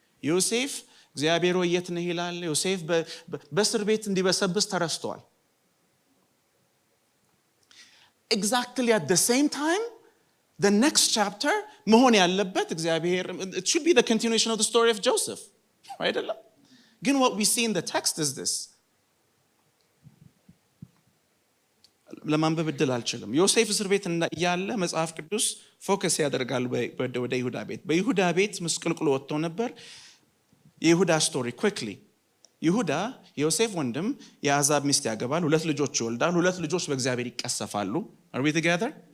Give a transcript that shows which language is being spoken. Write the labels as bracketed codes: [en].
[am] ዮሴፍ እግዚአብሔር የት ነህ ይላል። ዮሴፍ በእስር ቤት እንዲበሰብስ ተረስቷል. [en] Exactly at the same time, the next chapter [am] መሆን ያለበት እግዚአብሔር, [en] it should be the continuation of the story of Joseph, right? Again, what we see in the text is this. [am] ለማንበብ እድል አልችልም። ዮሴፍ እስር ቤት እያለ መጽሐፍ ቅዱስ ፎከስ ያደርጋል ወደ ይሁዳ ቤት። በይሁዳ ቤት ምስቅልቅሉ ወጥቶ ነበር። የይሁዳ ስቶሪ quickly. ይሁዳ የዮሴፍ ወንድም የአሕዛብ ሚስት ያገባል፣ 2 ልጆች ይወልዳል። 2 ልጆች በእግዚአብሔር ይቀሰፋሉ። [en] Are we together?